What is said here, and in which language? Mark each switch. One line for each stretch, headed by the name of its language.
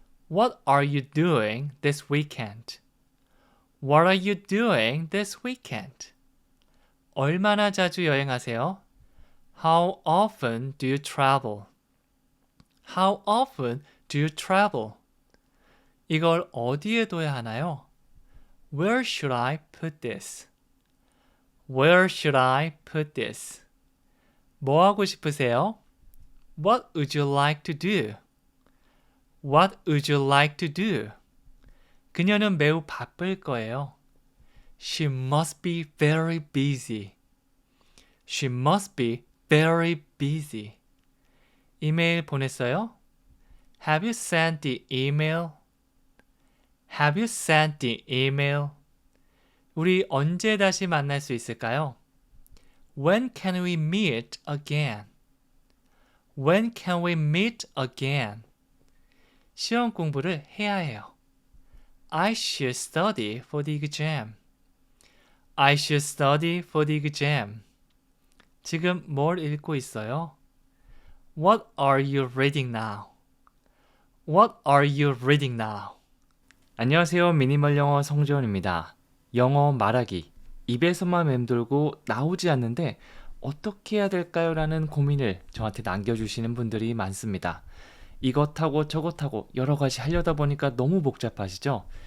English: What are you doing this weekend? What are you doing this weekend?
Korean: 얼마나 자주 여행하세요?
English: How often do you travel? How often do you travel?
Korean: 이걸 어디에 둬야 하나요?
English: Where should I put this? Where should I put this?
Korean: 뭐 하고 싶으세요?
English: What would you like to do? What would you like to do?
Korean: 그녀는 매우 바쁠 거예요.
English: She must be very busy. She must be very busy.
Korean: 이메일 보냈어요?
English: Have you sent the email? Have you sent the email?
Korean: 우리 언제 다시 만날 수 있을까요?
English: When can we meet again? When can we meet again?
Korean: 시험 공부를 해야 해요.
English: I should study for the exam. I should study for the exam.
Korean: 지금 뭘 읽고 있어요?
English: What are you reading now? What are you reading now?
Korean: 안녕하세요. 미니멀 영어 성지원입니다. 영어 말하기. 입에서만 맴돌고 나오지 않는데 어떻게 해야 될까요? 라는 고민을 저한테 남겨주시는 분들이 많습니다. 이것하고 저것하고 여러 가지 하려다 보니까 너무 복잡하시죠?